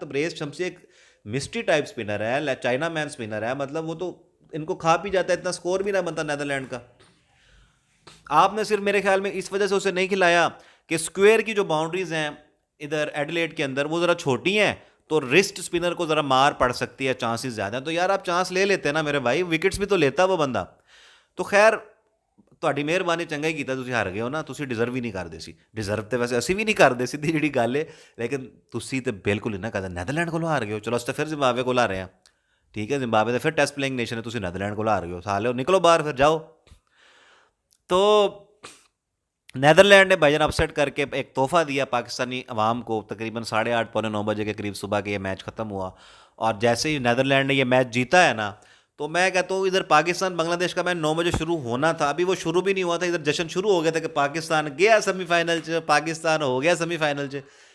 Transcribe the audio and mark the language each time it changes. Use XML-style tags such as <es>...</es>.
<hi>तबरेज शमसी एक mystery type spinner है, China man spinner है, मतलब वो तो इनको खा पी जाता है, इतना स्कोर भी ना बनता नेदरलैंड का। आपने सिर्फ मेरे ख्याल में इस वजह से उसे नहीं खिलाया कि स्क्वायर की जो बाउंड्रीज हैं इधर एडिलेड के अंदर वो ज़रा छोटी हैं, तो रिस्ट स्पिनर को ज़रा मार पड़ सकती है, चांसेस ज़्यादा हैं। तो यार आप चांस ले लेते ना मेरे भाई, विकेट्स भी तो लेता वो बंदा। तो खैर</hi> <pa>ਤੁਹਾਡੀ ਮਿਹਰਬਾਨੀ, ਚੰਗਾ ਹੀ ਕੀਤਾ ਤੁਸੀਂ ਹਾਰ ਗਏ ਹੋ ਨਾ, ਤੁਸੀਂ ਡਿਜ਼ਰਵ ਹੀ ਨਹੀਂ ਕਰਦੇ ਸੀ। ਡਿਜ਼ਰਵ ਤੇ ਵੈਸੇ ਅਸੀਂ ਵੀ ਨਹੀਂ ਕਰਦੇ, ਸਿੱਧੀ ਜਿਹੜੀ ਗੱਲ ਹੈ, ਲੇਕਿਨ ਤੁਸੀਂ ਤੇ ਬਿਲਕੁਲ ਹੀ ਨਾ ਕਰਦੇ। ਨੈਦਰਲੈਂਡ ਕੋਲੋਂ ਹਾਰ ਗਏ ਹੋ, ਚਲੋ ਅਸੀਂ ਤਾਂ ਫਿਰ ਜ਼ਿੰਬਾਬਵੇ ਕੋਲ ਆ ਰਹੇ ਹਾਂ, ਠੀਕ ਹੈ, ਜ਼ਿੰਬਾਬਵੇ ਦਾ ਫਿਰ ਟੈਸਟ ਪਲੇਇੰਗ ਨੇਸ਼ਨ ਹੈ, ਤੁਸੀਂ ਨੈਦਰਲੈਂਡ ਕੋਲ ਹਾਰ ਗਏ ਹੋ, ਸਾਲਿਓ ਨਿਕਲੋ ਬਾਹਰ ਫਿਰ जाओ।</pa> <hi>तो नैदरलैंड ने भाईजान अपसेट करके एक तोहफा दिया पाकिस्तानी अवाम को। तकरीबन 8:30 पौने 9 बजे के करीब सुबह के ये मैच ख़त्म हुआ, और जैसे ही नैदरलैंड ने ये मैच जीता है ना, तो मैं कहता हूँ इधर पाकिस्तान बांग्लादेश का मैच 9 बजे शुरू होना था, अभी वो शुरू भी नहीं हुआ था, इधर जश्न शुरू हो गया था कि पाकिस्तान गया सेमीफाइनल च, पाकिस्तान हो गया सेमीफाइनल च।</hi>